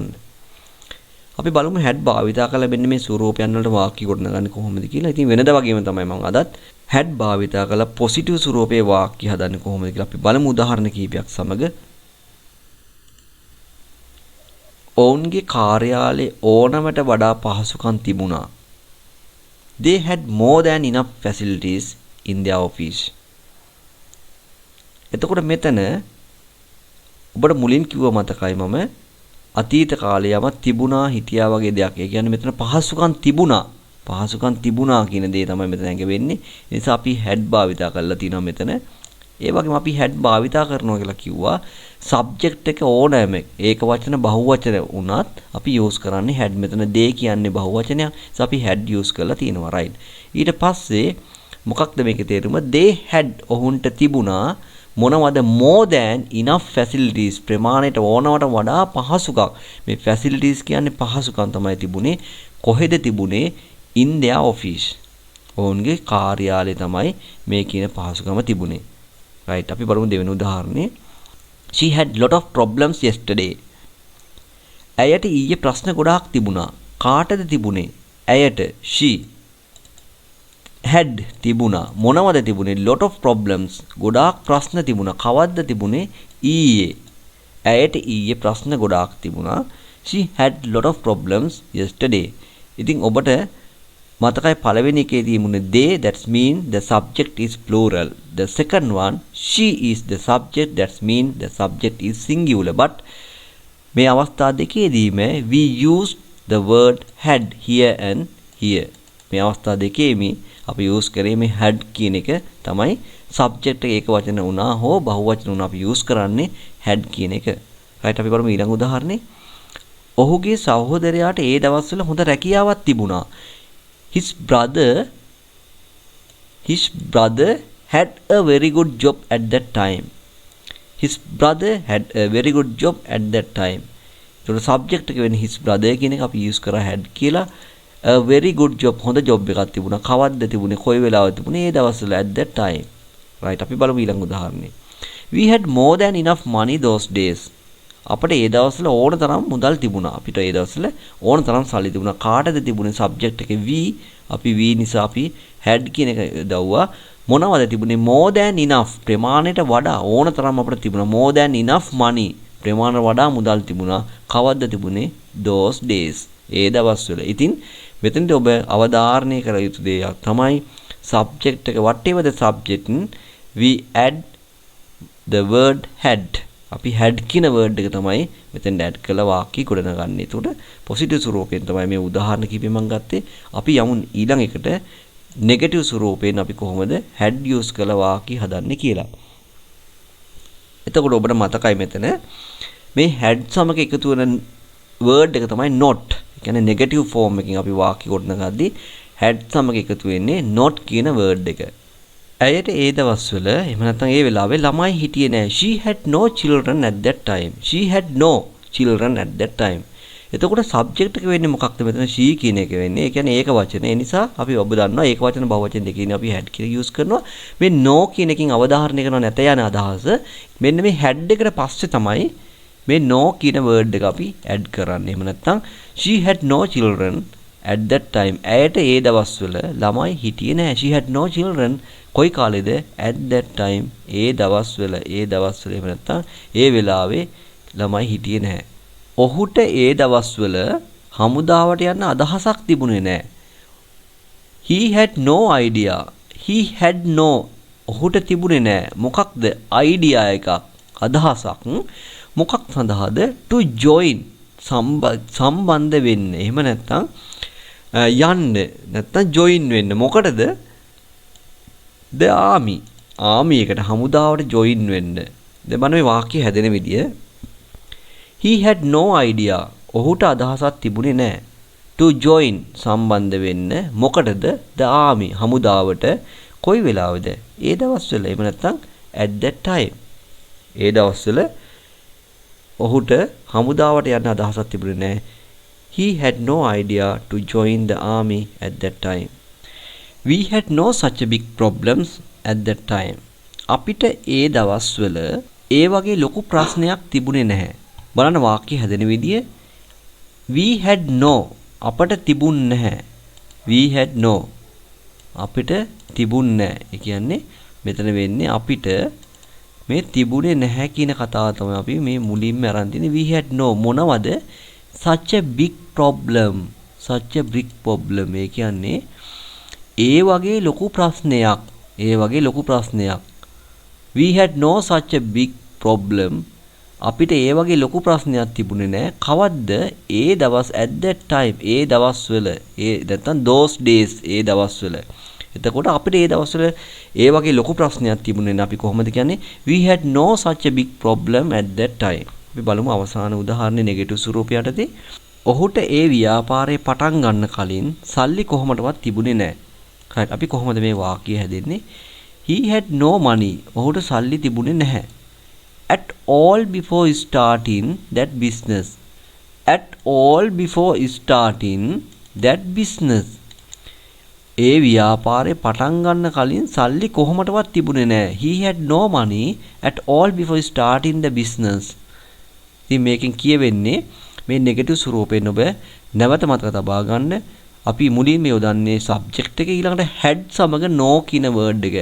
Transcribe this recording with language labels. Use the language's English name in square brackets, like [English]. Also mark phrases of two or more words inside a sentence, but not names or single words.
[Sinhala] අපි බලමු had භාවිතා කරලා මෙන්න මේ ස්වරූපයන් වලට වාක්‍ය ගොඩනගන්නේ කොහොමද කියලා. ඉතින් වෙනද වගේම තමයි මම අදත් had භාවිතා කරලා පොසිටිව් ස්වරූපයේ වාක්‍ය හදන්නේ කොහොමද කියලා අපි බලමු උදාහරණ කිහිපයක් සමග. ඔවුන්ගේ කාර්යාලයේ ඕනමට වඩා පහසුකම් තිබුණා. [English] They had more than enough facilities in their office. [Sinhala] එතකොට මෙතන ඔබට මුලින් කිව්ව මතකයි මම අතීත කාලයේම තිබුණා හිටියා වගේ දෙයක්. ඒ කියන්නේ මෙතන පහසුකම් තිබුණා කියන දේ තමයි මෙතන ඇඟ වෙන්නේ. ඒ නිසා අපි had භාවිතා කරලා තිනවා මෙතන. ඒ වගේම අපි had භාවිතා කරනවා කියලා කිව්වා subject එක ඕනෑම ඒක වචන බහුවචන වුණත් අපි use කරන්නේ had. මෙතන they කියන්නේ බහුවචනයක්. so අපි [English] had use [Sinhala] කරලා තිනවා right. ඊට පස්සේ මොකක්ද මේකේ තේරුම? [English] they had [Sinhala] ඔවුන්ට තිබුණා මොනවද? [English] more than enough facilities [Sinhala] ප්‍රමාණයට ඕනවට වඩා පහසුකම්. මේ facilities කියන්නේ පහසුකම් තමයි තිබුණේ. කොහෙද තිබුණේ? [English] in their office. [Sinhala] ඔවුන්ගේ කාර්යාලයේ තමයි මේ කියන පහසුකම තිබුණේ. right. අපි බලමු දෙවෙනි උදාහරණේ. [English] She had lot of problems yesterday. [Sinhala] ඇයට ඊයේ ප්‍රශ්න ගොඩාක් තිබුණා. කාටද තිබුණේ? ඇයට. [English] she had [Sinhala] තිබුණා. මොනවද තිබුණේ? [English] lot of problems. [Sinhala] ගොඩාක් ප්‍රශ්න තිබුණා. කවද්ද තිබුණේ? ඊයේ. ඇයට ඊයේ ප්‍රශ්න ගොඩාක් තිබුණා. [English] She had lot of problems yesterday. [Sinhala] ඉතින් ඔබට මතකයි පළවෙනි එකේ තියමුනේ [English] they, that mean the subject is plural. The second one she is the subject, that mean the subject is singular. But [Sinhala] මේ අවස්ථා දෙකේදීම [English] we use the word had here and here. [Sinhala] මේ අවස්ථා දෙකේම අපි use කරේ මේ had කියන එක තමයි subject එක ඒක වචන වුණා හෝ බහුවචන වුණා අපි use කරන්නේ had කියන එක. right. අපි බලමු ඊළඟ උදාහරණේ. ඔහුගේ සහෝදරයාට ඒ දවස්වල හොඳ රැකියාවක් තිබුණා. [English] His brother had a very good job at that time. His brother had a very good job at that time. [Sinhala] ඒතකොට subject එක වෙන්නේ [English] his brother [Sinhala] කියන එක අපි use කරා had කියලා. [English] a very good job [Sinhala] හොඳ job එකක් තිබුණා. කවද්ද තිබුණේ? කොයි වෙලාවද තිබුණේ? ඒ දවස්වල [English] at that time. [Sinhala] right. අපි බලමු ඊළඟ උදාහරණය. [English] We had more than enough money those days. [Sinhala] අපිට ඒ දවස්වල ඕන තරම් මුදල් තිබුණා. අපිට ඒ දවස්වල ඕන තරම් සල්ලි තිබුණා. කාටද තිබුණේ? subject එකේ we. අපි we නිසා අපි had කියන එක දාුවා. මොනවද තිබුණේ? [English] more than enough [Sinhala] ප්‍රමාණයට වඩා ඕන තරම් අපිට තිබුණා. [English] more than enough money [Sinhala] ප්‍රමාණයට වඩා මුදල් තිබුණා. කවද්ද තිබුණේ? [English] those days. [Sinhala] ඒ දවස්වල. ඉතින් මෙතනදී ඔබ අවධාරණය කර යුතු දෙයක් තමයි subject එක [English] whatever the subject we add the word had. [Sinhala] අපි had කියන word එක තමයි මෙතෙන් add කළ වාක්‍ය ගොඩනගන්නේ. ඒකට positive ස්වරූපයෙන් තමයි මේ උදාහරණ කිපෙ මම ගත්තේ. අපි යමු ඊළඟ එකට negative ස්වරූපයෙන් අපි කොහොමද [English] had use [Sinhala] කළ වාක්‍ය හදන්නේ කියලා. එතකොට ඔබට මතකයි මෙතන මේ had සමග එකතු වෙන word එක තමයි not. ඒ කියන්නේ [English] negative form [Sinhala] එකකින් අපි වාක්‍ය ගොඩනගද්දී had සමග එකතු වෙන්නේ not කියන word එක. ඇයට ඒ දවස්වල එහෙම නැත්නම් ඒ වෙලාවේ ළමයි හිටියේ නෑ. [English] She had no children at that time. She had no children at that time. [Sinhala] එතකොට subject එක වෙන්නේ මොකක්ද මෙතන? she කියන එක වෙන්නේ. ඒ කියන්නේ ඒක වචන. ඒ නිසා අපි ඔබ දන්නවා ඒක වචන බහුවචන දෙකකින් අපි had කියලා use කරනවා. මේ no කියන එකකින් අවධාරණය කරනවා නැත යන අදහස. මෙන්න මේ had එකට පස්සේ තමයි මේ no කියන word එක අපි add කරන්නේ. එහෙම නැත්නම් [English] she had no children at that time. [Sinhala] ඇයට ඒ දවස්වල ළමයි හිටියේ නෑ. [English] She had no children. [Sinhala] කොයි කාලෙද? [English] at that time. [Sinhala] ඒ දවස්වල එහෙම නැත්නම් ඒ වෙලාවේ ළමයි හිටියේ නැහැ. ඔහුට ඒ දවස්වල හමුදාවට යන්න අදහසක් තිබුණේ නැහැ. [English] He had no idea. He had no. [Sinhala] ඔහුට තිබුණේ නැහැ. මොකක්ද? idea එකක්. අදහසක්. මොකක් සඳහාද? [English] to join. [Sinhala] සම්බන්ධ වෙන්න. එහෙම නැත්නම් යන්න. නැත්නම් join වෙන්න. මොකටද? [English] the army. [Sinhala] army එකට හමුදාවට join වෙන්න. දැන් බලන්න මේ වාක්‍ය හැදෙන විදිය. [English] He had no idea. [Sinhala] ඔහුට අදහසක් තිබුණේ නැහැ. [English] to join [Sinhala] සම්බන්ධ වෙන්න. මොකටද? [English] the army [Sinhala] හමුදාවට. කොයි වෙලාවද? ඒ දවස්වල. එහෙම නැත්නම් [English] at that time. [Sinhala] ඒ දවස්වල ඔහුට හමුදාවට යන්න අදහසක් තිබුණේ නැහැ. [English] He had no idea to join the army at that time. We had no such a big problems at that time. [Sinhala] අපිට ඒ දවස්වල ඒ වගේ ලොකු ප්‍රශ්නයක් තිබුණේ නැහැ. බලන්න වාක්‍ය හැදෙන විදිය. We had no අපට තිබුණ නැහැ. We had no අපිට තිබුණ නැහැ. ඒ කියන්නේ මෙතන වෙන්නේ අපිට මේ තිබුණේ නැහැ කියන කතාව තමයි අපි මේ මුලින්ම අරන් තියෙන්නේ. [English] We had no [Sinhala] මොනවද? [English] such a big problem. such a big problem. [Sinhala] ඒ කියන්නේ ඒ වගේ ලොකු ප්‍රශ්නයක්. ඒ වගේ ලොකු ප්‍රශ්නයක්. [English] We had no such a big problem. [Sinhala] අපිට ඒ වගේ ලොකු ප්‍රශ්නයක් තිබුණේ නැහැ. කවද්ද? ඒ දවස් [English] at that time. [Sinhala] ඒ දවස්වල. ඒ නැත්තම් [English] those days. [Sinhala] ඒ දවස්වල. එතකොට අපිට ඒ දවස්වල ඒ වගේ ලොකු ප්‍රශ්නයක් තිබුණේ නැහැ. අපි කොහොමද කියන්නේ? [English] We had no such a big problem at that time. [Sinhala] අපි බලමු අවසාන උදාහරණේ නෙගටිව් ස්වරූපය යටතේ. ඔහුට ඒ ව්‍යාපාරේ පටන් ගන්න කලින් සල්ලි කොහොමඩවත් තිබුණේ නැහැ. හරි. අපි කොහොමද මේ වාක්‍යය හැදෙන්නේ? [English] He had no money. [Sinhala] ඔහුට සල්ලි තිබුණේ නැහැ. [English] At all before starting that business. At all before starting that business. [Sinhala] ඒ ව්‍යාපාරේ පටන් ගන්න කලින් සල්ලි කොහොමඩවත් තිබුණේ නැහැ. [English] He had no money at all before starting the business. [Sinhala] ඉතින් මේකෙන් කියවෙන්නේ මේ නෙගටිව් ස්වරූපයෙන් ඔබ නැවත මතක තබා ගන්න. අපි මුලින්ම යොදන්නේ සබ්ජෙක්ට් එක ඊළඟට had සමග no කියන වර්ඩ් එක.